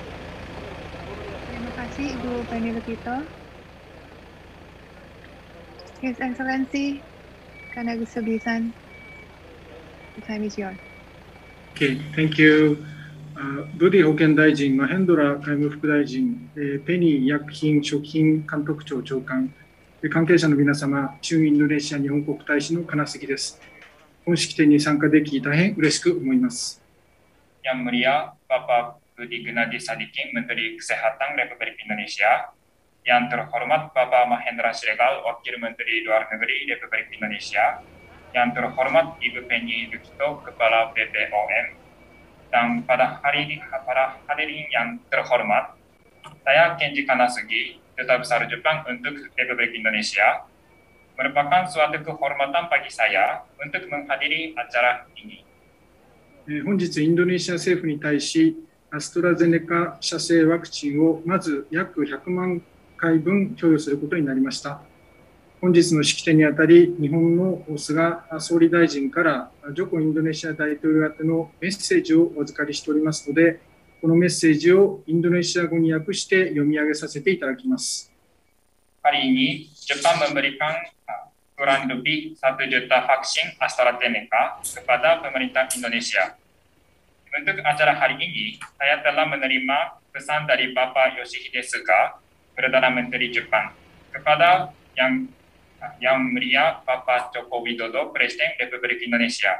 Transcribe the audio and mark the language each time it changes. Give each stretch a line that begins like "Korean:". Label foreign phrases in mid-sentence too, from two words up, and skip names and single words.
Indonesian: Terima kasih Ibu Penny Lukito.
English: His Excellency Kanagusabi-san, the time is yours. Okay, thank you.
Japanese: ブディ保健大臣、マヘンドラ外務副大臣、ペニー医薬品食品監督庁長官、関係者の皆様、駐インドネシア日本国大使の金杉です。本式典に参加でき大変嬉しく思います。
Indonesian: Yang Mulia Bapak Budi Gunadi Sadikin, Menteri Kesehatan Republik Indonesia, yang terhormat Bapak Mahendra Siregar, Wakil Menteri Luar Negeri Republik Indonesia, yang terhormat Ibu Penny Lukito, Kepala BPOM, dan pada hadirin yang terhormat, saya Kenji Kanasugi, Duta Besar Jepang untuk Republik Indonesia, merupakan suatu kehormatan bagi saya untuk menghadiri acara ini.
Japanese: 本日、インドネシア政府に対し、アストラゼネカ社製ワクチンをまず約100万回分供与することになりました。本日の式典にあたり、日本の菅総理大臣からジョコインドネシア大統領宛てのメッセージをお預かりしておりますので、このメッセージをインドネシア語に訳して読み上げさせていただきます。
Indonesian: Hari ini, Jepang memberikan kurang lebih 1 juta vaksin AstraZeneca kepada pemerintah Indonesia. Untuk acara hari ini, saya telah menerima pesan dari Bapak Yoshihide Suga, Perdana Menteri Jepang, kepada yang Mulia Bapak Joko Widodo, Presiden Republik Indonesia.